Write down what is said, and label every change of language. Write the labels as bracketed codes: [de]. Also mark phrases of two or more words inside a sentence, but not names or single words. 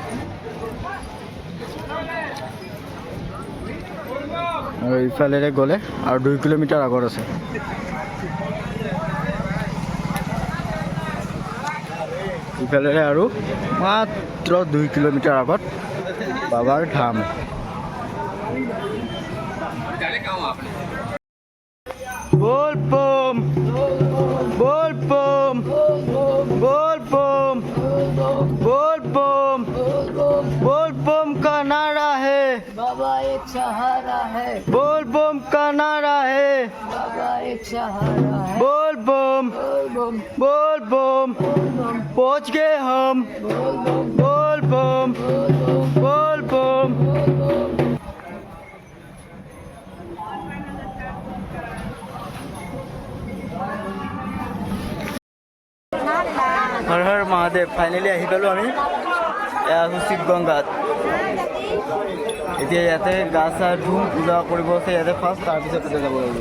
[as] আৰু ইফালেৰে গ'লে আৰু 2 কিলোমিটাৰ আগত আছে। ইফালেৰে আৰু মাত্ৰ 2 কিলোমিটাৰ আগত বাবাৰ ধাম। [hi] बोल बम बोल बम बोल बम बोल बम बोल बम का नारा है, बाबा एक सहारा है, बोल बम का नारा है, बाबा एक सहारा है, बोल बम बोल बम पहुँच गए हम, बोल बम बोल बम। [as] হৰ হৰ মহাদেৱ। ফাইনেলি আহি পালোঁ আমি, এয়া আছোঁ শিৱ গংগাত। এতিয়া ইয়াতে গা চা ধুম, পূজা কৰিব আছে ইয়াতে ফাৰ্ষ্ট, তাৰপিছত তাতে যাব লাগিব।